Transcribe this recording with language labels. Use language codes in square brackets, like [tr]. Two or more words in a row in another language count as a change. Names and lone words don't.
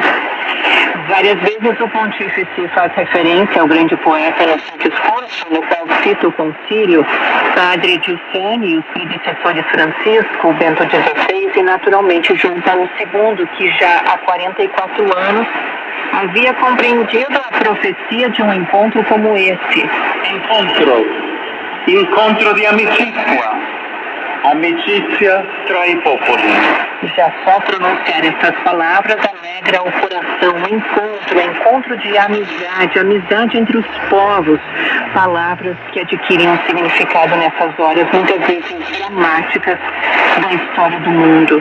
[pt] Várias vezes o Pontífice faz referência ao grande poeta no seu discurso, no qual cita o concílio, Padre Giussani e os predecessores Francisco, Bento XVI e naturalmente João Paulo II, que já há 44 anos havia compreendido a profecia de um encontro como esse. [it] Incontro di amicizia, amicizia tra i popoli. [pt] Já só pronunciar essas palavras alegra o coração. Encontro de amizade, amizade entre os povos. Palavras que adquirem um significado nessas horas muitas vezes dramáticas da história do mundo.